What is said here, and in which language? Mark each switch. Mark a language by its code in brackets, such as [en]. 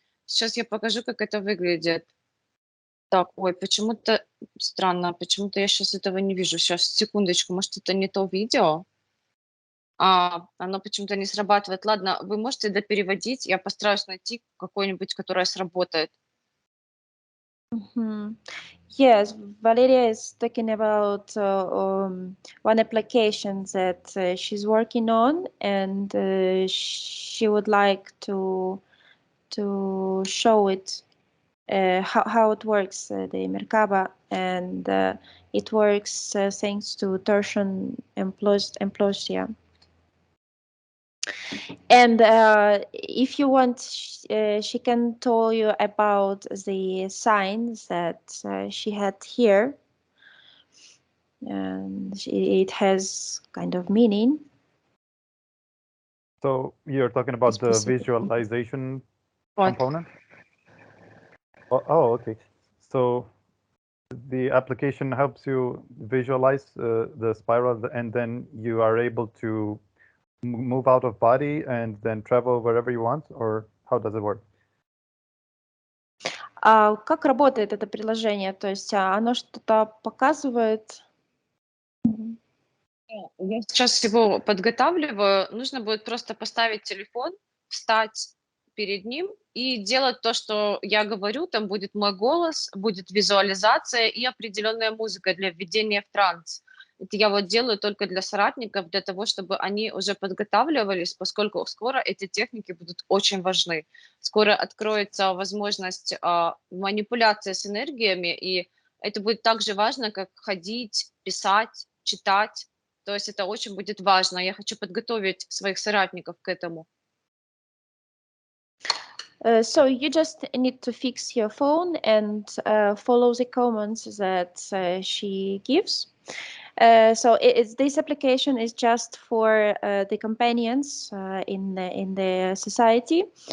[ru] Сейчас я покажу, как это выглядит. Так, ой, почему-то странно, почему-то я сейчас этого не вижу. Сейчас, секундочку, может, это не то видео? Оно почему-то не срабатывает. Ладно, вы можете допереводить, я постараюсь найти какое-нибудь, которое сработает. [en] Yes, Valeria is talking about one application that she's working on, and she would like to show it how it works, the Merkaba, and it works thanks to torsion implosia. And if you want, she can tell you about the signs that she had here, and it has kind of meaning. So you're talking about the visualization component? Oh, okay. So the application helps you visualize the spiral, and then you are able to move out of body and then travel wherever you want, or how does it work? [ru] А как работает это приложение? То есть оно что-то показывает? Я сейчас его подготавливаю. Нужно будет просто поставить телефон, встать перед ним и делать то, что я говорю. Там будет мой голос, будет визуализация и определенная музыка для введения в транс. Это я вот делаю только для соратников, для того, чтобы они уже подготавливались, поскольку скоро эти техники будут очень важны. Скоро откроется возможность манипуляции с энергиями, и это будет так же важно, как ходить, писать, читать. То есть это очень будет важно. Я хочу подготовить своих соратников к этому. [en] So you just need to fix your phone and follow the commands that she gives. So this application is just for the companions in the society.